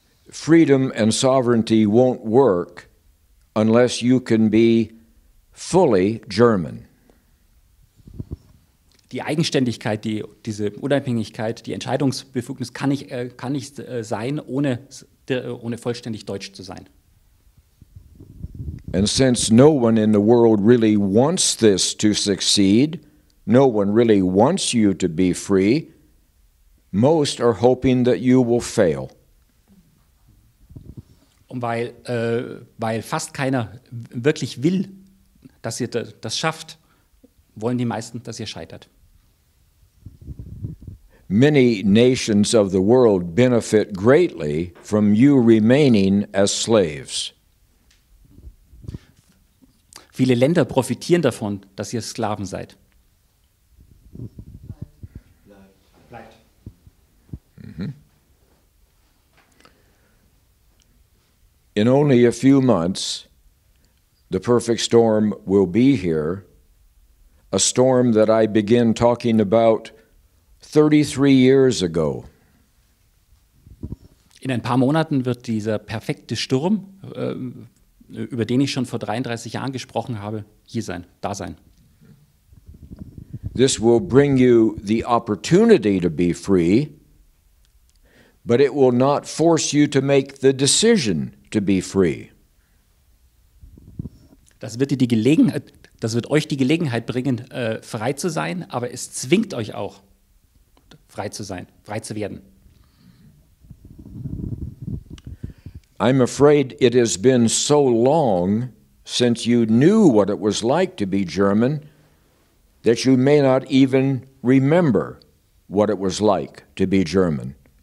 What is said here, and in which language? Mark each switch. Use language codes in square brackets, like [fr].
[en] Freedom and sovereignty won't work unless you can be fully German. [de] Die Eigenständigkeit, diese Unabhängigkeit, die Entscheidungsbefugnis kann nicht sein, ohne vollständig deutsch zu sein. [en] And since no one in the world really wants this to succeed, no one really wants you to be free, most are hoping that you will fail. [de] Und weil fast keiner wirklich will, dass ihr das schafft, wollen die meisten, dass ihr scheitert. [en] Many nations of the world benefit greatly from you remaining as slaves. [de] Viele Länder profitieren davon, dass ihr Sklaven seid. Bleibt. Mm-hmm. [en] In only a few months, the perfect storm will be here, a storm that I began talking about 33 years ago. [de] In ein paar Monaten wird dieser perfekte Sturm, über den ich schon vor 33 Jahren gesprochen habe, da sein. [en] This will bring you the opportunity to be free, but it will not force you to make the decision to be free. [de] Das wird euch die Gelegenheit bringen, frei zu sein, aber es zwingt euch auch, frei zu sein, frei zu werden. [en] I'm afraid it has been so long since you knew what it was like to be German that you may not even remember what it was like to be German.